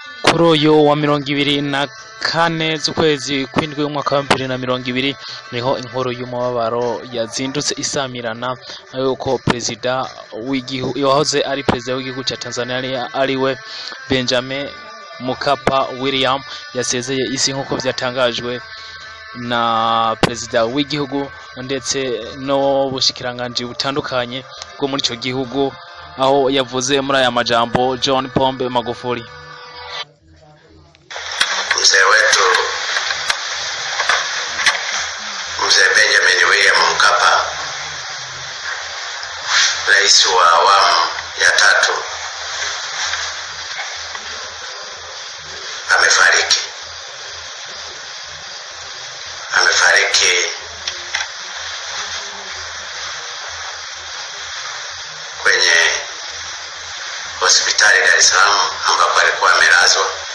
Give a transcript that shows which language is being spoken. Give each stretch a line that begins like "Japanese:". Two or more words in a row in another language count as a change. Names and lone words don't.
Rundi: kuri uyu wa 24 z'ukwezi kw'indwi umwaka wa 2020 niho inkuru y'umubabaro yazindutse isamirana yuko perezida w'igihugu yahoze ari perezida w'igihugu cya Tanzania ariwe Benjamin Mkapa William yasezeye isi nk'uko byatangajwe na perezida w'igihugu ndetse no bushikiranganje butandukanye bwo muri ico gihugu, aho yavuze muri aya majambo John Pombe Magufuli.
Swahili: Mzee wetu Mzee Benjamin William Mkapa, rais wa awamu ya tatu, amefariki kwenye hospitali Dar es Salaam ambapo alikuwa amelazwa.